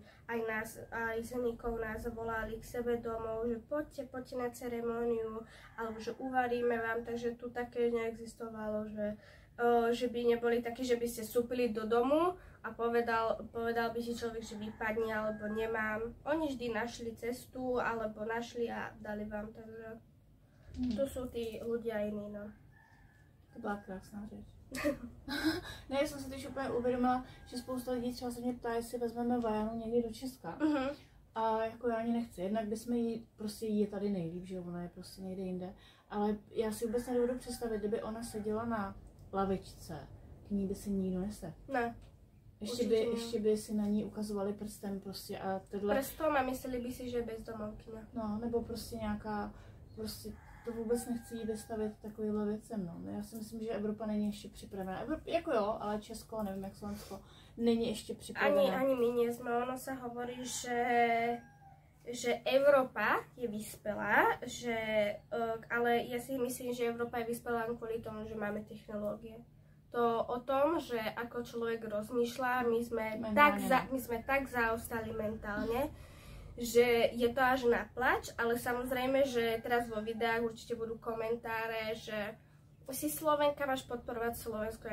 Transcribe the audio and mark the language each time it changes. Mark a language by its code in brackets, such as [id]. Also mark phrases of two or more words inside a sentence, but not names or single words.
[sk] Aj nás, aj ženíkov nás volali k sebe domov, že poďte na ceremóniu, alebo že uvaríme vám, takže tu také neexistovalo, že by neboli takí, že by ste vstúpili do domu a povedal by si človek, že vypadne alebo nemám. Oni vždy našli cestu, alebo našli a dali vám, takže tu sú tí ľudia iní, no. [cs] To byla krásná řeč. Ne, já jsem se teď úplně uvědomila, že spousta lidí třeba se mě ptá, jestli vezmeme Vajanu někdy do Česka. A jako já ani nechci, jednak bychom jí, prostě jí je tady nejlíp, že ona je prostě někde jinde. Ale já si vůbec nedovedu představit, kdyby ona seděla na lavičce, k ní by se nikdo nesl. Ne. Ještě by si na ní ukazovali prstem prostě a tohle. [sk] Prstom a mysleli by si, že je bezdomovkyňa. [cs] No, nebo prostě nějaká, prostě to vůbec nechci jí vystavit takovýhle věcem, no. Já si myslím, že Evropa není ještě připravená. Jako jo, ale Česko, nevím jak Slovensko, není ještě připravená. [sk] Ani my nie sme. Ono sa hovorí, že Európa je vyspelá, ale ja si myslím, že Európa je vyspelá len kvôli tomu, že máme technológie. To o tom, že ako človek rozmýšľa, my sme tak zaostali mentálne, že je to až na plač, ale samozrejme, že teraz vo videách určite budú komentáre, že si Slovenka, máš podporovať Slovensko.